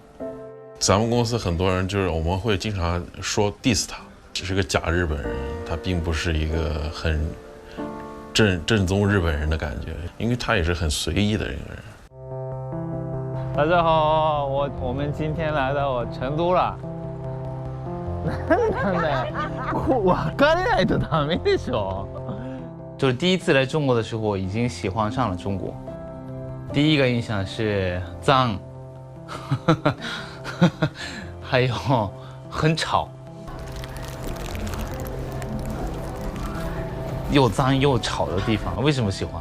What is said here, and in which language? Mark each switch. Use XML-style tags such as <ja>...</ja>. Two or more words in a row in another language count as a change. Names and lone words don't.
<zh>咱们公司很多人就是我们会经常说 diss 他，只是个假日本人，他并不是一个很正宗日本人的感觉，因为他也是很随意的一个人。大家好，我们今天来到成都了。</zh> <ja>なんだよ、分かれないとダメでしょ。</ja> <zh>就是第一次来中国的时候，已经喜欢上了中国。第一个印象是脏，还有很吵。又脏又吵的地方，为什么喜欢？</zh>